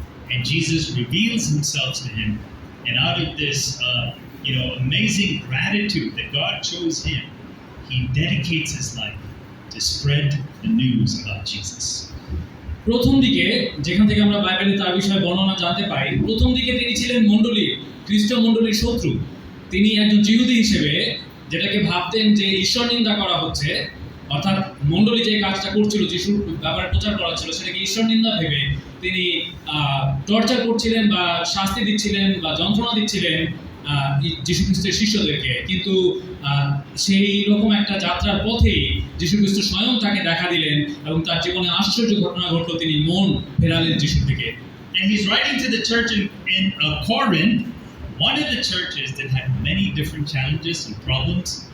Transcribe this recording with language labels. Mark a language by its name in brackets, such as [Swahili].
[English] and Jesus reveals himself to him, and out of this amazing gratitude that God chose him, he dedicates his life to spread the news about Jesus. [Bangla] প্রথম দিকে যেখান থেকে আমরা বাইবেলে তার বিষয়ে বর্ণনা জানতে পাই, প্রথম দিকে তিনি ছিলেন খ্রিস্ট মণ্ডলীর শত্রু। তিনি একজন জিহুদি হিসেবে যেটাকে ভাবতেন যে ঈশ্বর নিন্দা করা হচ্ছে, অর্থাৎ মণ্ডলী যে কাজটা করছিল, যিশুর ব্যাপারে প্রচার করা ছিল, সেটাকে ঈশ্বর নিন্দা ভেবে তিনি টর্চার করছিলেন বা শাস্তি দিচ্ছিলেন বা যন্ত্রণা দিচ্ছিলেন যীশু খ্রিস্টের শিষ্যদেরকে, কিন্তু সেই রকম একটা যাত্রার পথেই যীশু খ্রিস্ট স্বয়ং তাকে দেখা দিলেন এবং তার জীবনে আশ্চর্য ঘটনা ঘটলো, তিনি মন ফেরালেন যীশুর দিকে। [English] And he's writing to the church in Corinth, one of the churches that had many different challenges and problems.